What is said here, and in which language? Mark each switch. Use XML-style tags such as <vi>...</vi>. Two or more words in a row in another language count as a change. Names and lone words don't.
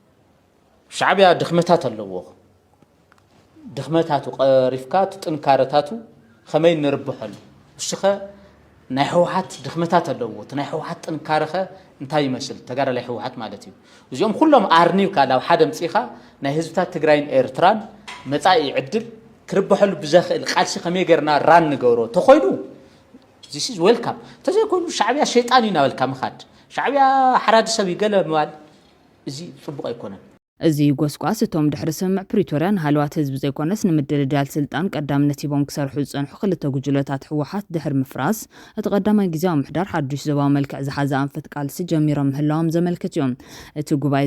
<ti>ሻዕብያ ድኽመታት ኣለዎ። ድኽመታቱ ቀሪፍካ ጥንካረታቱ ከመይ ንርብሐሉ እሱኸ ናይ ሕወሓት ድኽመታት ኣለዎ። እቲ ናይ ሕወሓት ጥንካረኸ እንታይ ይመስል ተጋዳላይ ሕወሓት ማለት እዩ። እዚኦም ኩሎም ኣርኒብካ ናብ ሓደ ምፅኢኻ ናይ ህዝብታት ትግራይን ኤርትራን መጻኢ ዕድል ክርብሐሉ ብዘኽእል ቃልሲ ከመይ ጌርና ራን ንገብሮ ተኾይኑ</ti> <en>this is welcome።</en> <ti>ተዘይኮኑ ሻዕብያ ሸይጣን እዩ ናበልካ ምኻድ ሻዕብያ ሓራዲ ሰብ ይገለ ምባል እዚ ጽቡቕ ኣይኮነን። እዚ ጎስጓስ እቶም ድሕሪ ስምምዕ ፕሪቶርያን ሃልዋት ህዝቢ ዘይኮነስ ንምድልዳል ስልጣን ቀዳምነት ሂቦም ክሰርሑ ዝጸንሑ ክልተ ጉጅለታት ሕወሓት ድሕሪ ምፍራስ እቲ ቀዳማይ ግዜያዊ ምሕዳር ሓዱሽ ዞባዊ መልክዕ ዝሓዘ ኣንፈት ቃልሲ ጀሚሮም ምህላዎም ዘመልክት እዮም። እቲ ጉባኤ</ti>